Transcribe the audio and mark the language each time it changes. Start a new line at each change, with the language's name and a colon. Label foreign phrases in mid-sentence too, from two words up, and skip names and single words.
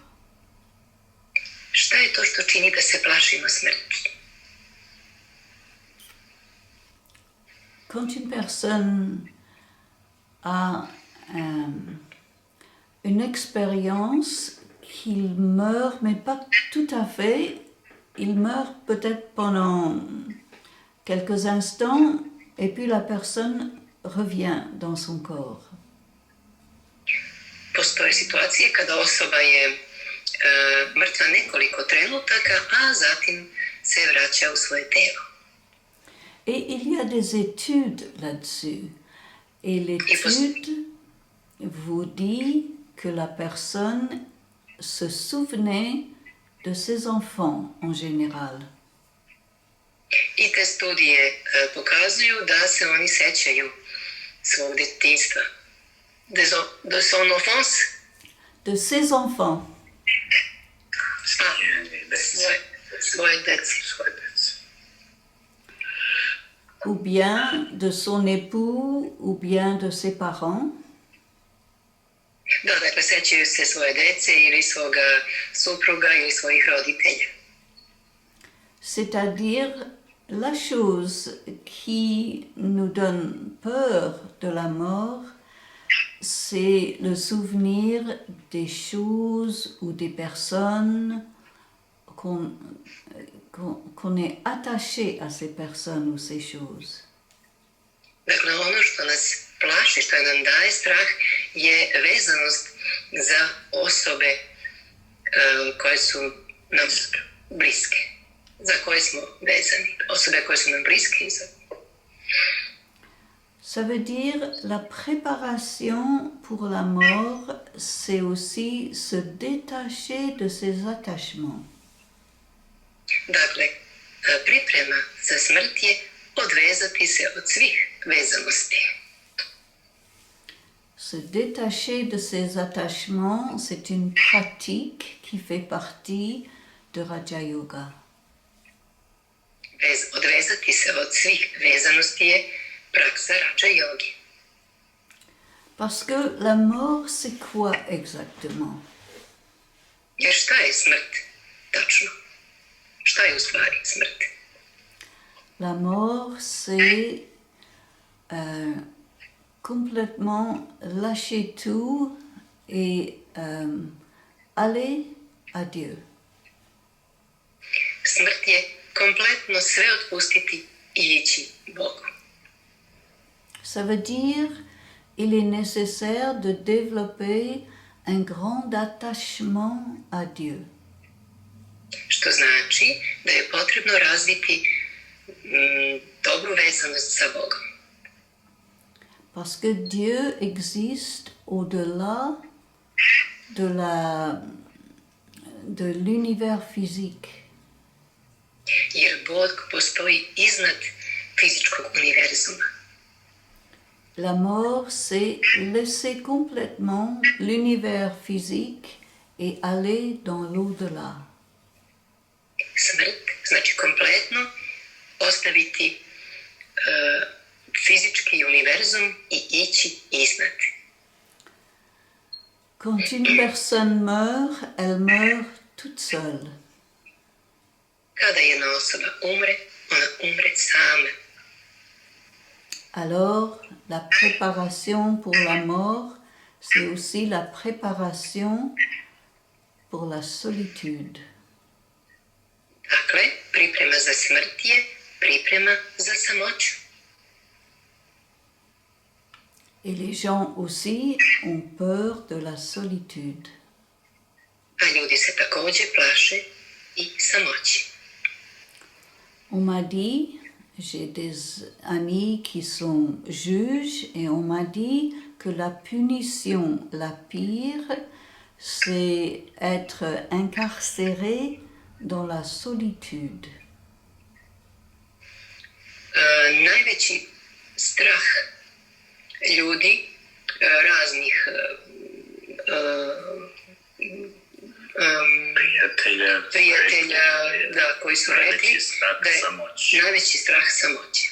Serbian: Šta je to što čini da se plašimo smrti?
French: Quand une personne a une expérience qu'il meurt, mais pas tout à fait, il meurt peut-être pendant quelques instants et puis la personne revient dans son corps.
Serbian: Postoje situacije kada osoba je mrtva nekoliko trenutaka, a zatim se vraća u svoje telo.
French: Et il y a des études là-dessus. Et l'étude vous dit que la personne se souvenait de ses enfants en général.
Serbian: I te studije pokazuju da se oni sećaju svog detinjstva.
French: De son enfance? De ses enfants.
Serbian: Svoje dece.
French: Ou bien de son époux, ou bien de ses parents.
Serbian: Da, dakle, sećaju se svoje dece ili svoga supruga ili svojih roditelja.
French: C'est-à-dire, la chose qui nous donne peur de la mort, c'est le souvenir des choses ou des personnes qu'on est attaché à ces personnes ou ces choses.
Serbian: Dakle, ono što nas plaši, što nam daje strah, je vezanost za osobe koje su nam bliske, za koje smo vezani. Osobe koje su nam bliske i za...
French: Ça veut dire la préparation pour la mort, c'est aussi se détacher de ses attachements.
Serbian: Dakle, priprema za smrt je odvezati se od svih vezanosti.
French: Se détacher de ses attachements, c'est une pratique qui fait partie de Raja Yoga.
Serbian: Odvezati se od svih vezanosti je praksa Raja Yogi.
French: Parce que la mort, c'est quoi exactement?
Serbian: Jer šta je smrt tačno? Šta je u stvari smrt?
French: La mort, c'est complètement lâcher tout et aller à Dieu.
Serbian: Smrt je kompletno sve otpustiti i ići Bogu.
French: Ça veut dire il est nécessaire de développer un grand attachement à Dieu.
Serbian: Što znači da je potrebno razviti dobru vezanost sa Bogom.
French: Parce que Dieu existe au-delà de l'univers physique.
Serbian: Jer Bog postoji iznad fizičkog univerzuma.
French: La mort, c'est laisser complètement l'univers physique et aller dans l'au-delà.
Serbian: Smrt znači kompletno ostaviti fizički univerzum i ići iznad.
French: Quand une personne meurt, elle meurt toute seule.
Serbian: Kada jedna osoba umre, ona umre sama.
French: Alors, la préparation pour la mort, c'est aussi la préparation pour la solitude.
Serbian: Dakle, priprema za smrt je priprema za samoću.
French: Et les gens aussi ont peur de la solitude.
Serbian: A ljudi se također plaše i samoći.
French: On m'a dit, j'ai des amis qui sont juges et on m'a dit que la punition la pire, c'est être incarcéré dans la solitude.
Serbian: Najveći strah ljudi raznih prijatelja koji su rekli da je najveći strah samoće.